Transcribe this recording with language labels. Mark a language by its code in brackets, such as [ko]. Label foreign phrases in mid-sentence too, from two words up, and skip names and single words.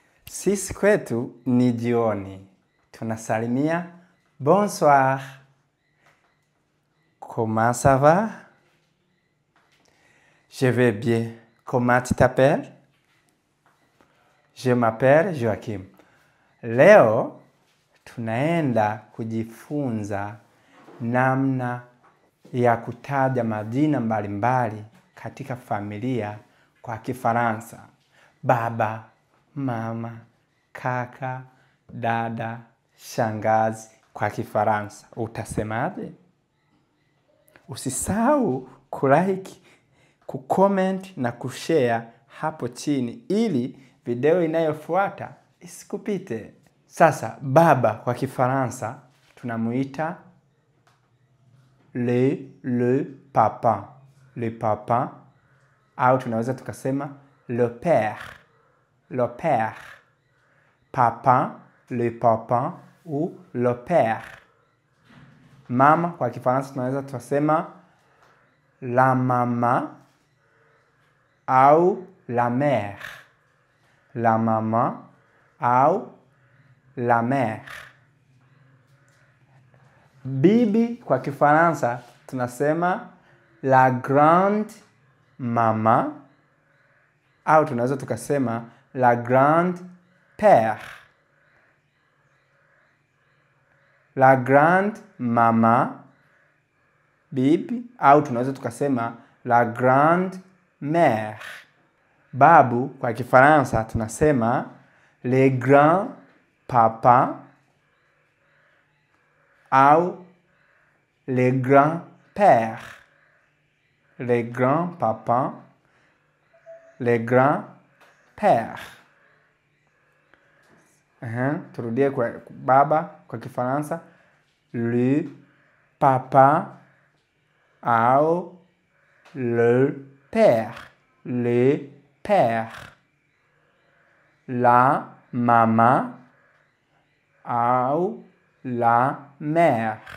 [sw] Sisi kwetu ni jioni. Tunasalimia bonsoir. [fr] Comment ça va? Je vais bien. Comment tu t'appelles? Je m'appelle Joachim. [sw] Leo tunaenda kujifunza namna ya kutaja majina mbalimbali katika familia kwa Kifaransa. Baba, mama, kaka, dada, shangazi kwa Kifaransa. Utasemaje? Usisahau kulike, kucomment na kushare hapo chini ili video inayofuata isikupite. Sasa baba kwa Kifaransa tunamuita [fr] le papa. Le papa [sw] au tunaweza tukasema [fr] le père. Le père. Papa, le papa ou le père. [sw] Mama kwa Kifaransa tunaweza tukasema [fr] la maman [sw] au [fr] la mère. La maman au la mère. [sw] Bibi kwa Kifaransa tunasema [fr] la grande maman [sw] au tunaweza tukasema [fr] la grande père. La grande maman [sw] bibi au tunaweza tukasema [fr] la grande mère. [sw] Babu kwa Kifaransa tunasema [fr] le grand papa [sw] au [fr] le grand père. Le grand papa, le grand père. [sw] Turudie kwa baba kwa Kifaransa [fr] le papa [sw] au [fr] le père. Le père. La maman ou la mère.